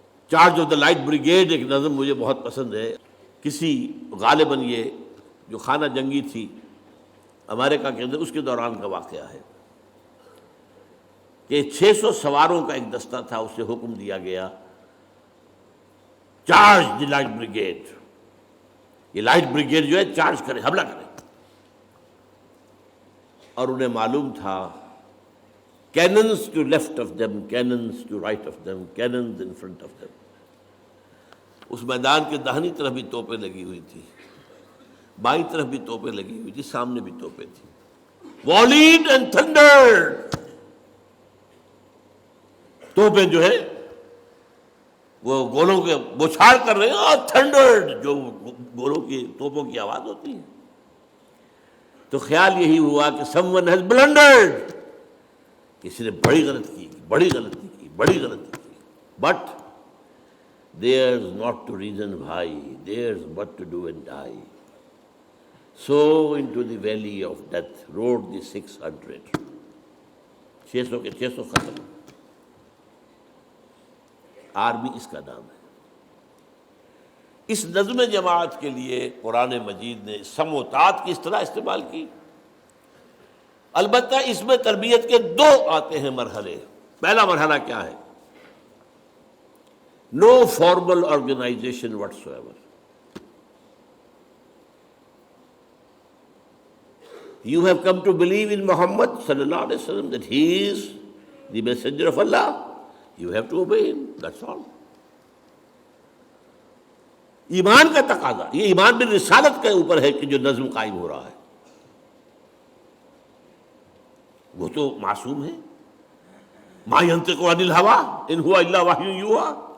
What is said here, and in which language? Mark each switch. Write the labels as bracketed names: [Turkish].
[Urdu] Charge of the light brigade ایک نظم مجھے بہت پسند ہے. کسی غالباً یہ جو خانہ جنگی تھی امریکہ کے اندر اس کے دوران کا واقعہ ہے کہ 600 سواروں کا ایک دستہ تھا. اسے حکم دیا گیا [English] Charge the light brigade. [Urdu] یہ لائٹ بریگیڈ جو ہے چارج کرے، حملہ کرے. اور انہیں معلوم تھا [English] cannons to left of them, cannons to right of them, cannons in front of them. [Urdu] اس میدان کے داہنی طرف بھی توپیں لگی ہوئی تھی، بائیں طرف بھی توپیں لگی ہوئی تھی، سامنے بھی توپیں تھی. [English] Volleyed and thundered. [Urdu] توپیں جو ہے وہ گولوں کے بوچھاڑ کر رہے ہیں، اور تھنڈرڈ جو گولوں کی توپوں کی آواز ہوتی ہے. تو خیال یہی ہوا کہ [English] someone has blundered. [Urdu] کسی نے بڑی غلطی کی. [English] But there's not to reason why, there's but to do and die. So into the valley of death rode the 600. [Urdu] 600 کے 600 ختم. آرمی اس کا نام ہے. اس نظم جماعت کے لیے قرآن مجید نے سمع و طاعت کی اصطلاح استعمال کی. البتہ اس میں تربیت کے 2 آتے ہیں مرحلے. پہلا مرحلہ کیا ہے؟ [English] No formal organisation whatsoever. You have come to believe in Muhammad sallallahu alaihi wasallam that he is the messenger of Allah. You have to obey him. That's all. [Urdu] ایمان کا تقاضا، یہ ایمان بالرسالت کے اوپر ہے کہ جو نظم قائم ہو رہا ہے. وہ تو معصوم ہے. [Arabic] ما ينطق عن الهوى ان هو الا وحی یوحی.